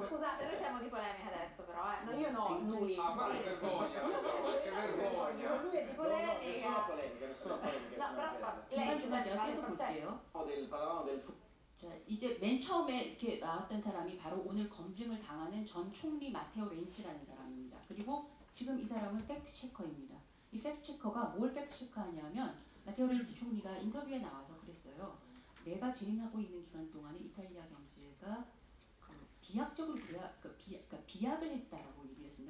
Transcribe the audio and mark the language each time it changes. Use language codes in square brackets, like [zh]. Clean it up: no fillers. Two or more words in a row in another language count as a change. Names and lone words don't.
[it] Scusate, noi siamo di polemica adesso però, no, io no, lui. Ah, ma che vergogna! Che vergogna! Lui è di nessuna polemica. polemica, nessuna polemica. No, però [ko] 중간 [it] lei cosa [ko] 제가 [it] fa? [ko] 계속 볼게요. [it] Parlavamo del [ko] 자, 이제 맨 처음에 이렇게 나왔던 사람이 바로 오늘 검증을 당하는 전 총리 마테오 렌치라는 사람입니다. 그리고 지금 이 사람은 팩트 체커입니다. 이 팩트 체커가 뭘 팩트 체크하냐면 마테오 렌치 총리가 인터뷰에 나와서 그랬어요. 내가 재임하고 있는 기간 동안에 이탈리아 경제가 비약적으로 비약을 했다라고 얘기를 했습니다.